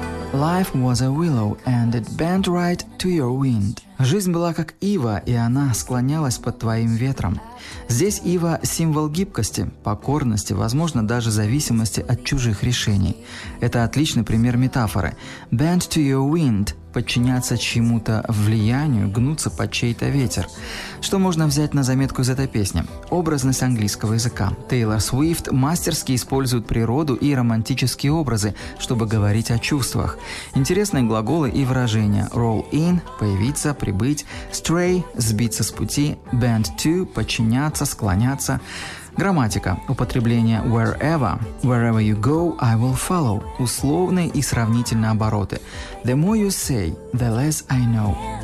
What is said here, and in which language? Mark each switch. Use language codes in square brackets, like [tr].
[en] Life was a willow and it bent right to your wind. [ru] Жизнь была как ива, и она склонялась под твоим ветром. Здесь ива – символ гибкости, покорности, возможно, даже зависимости от чужих решений. Это отличный пример метафоры. [en] Bend to your wind [ru] – подчиняться чему-то влиянию, гнуться под чей-то ветер. Что можно взять на заметку из этой песни? Образность английского языка. Тейлор Свифт мастерски использует природу и романтические образы, чтобы говорить о чувствах. Интересные глаголы и выражения. Roll in – появиться, прибыть. Stray – сбиться с пути. Bend to – подчиняться, склоняться. Грамматика. Употребление wherever. [en] Wherever you go, I will follow. [ru] Условные и сравнительные обороты. [en] The more you say, the less I know.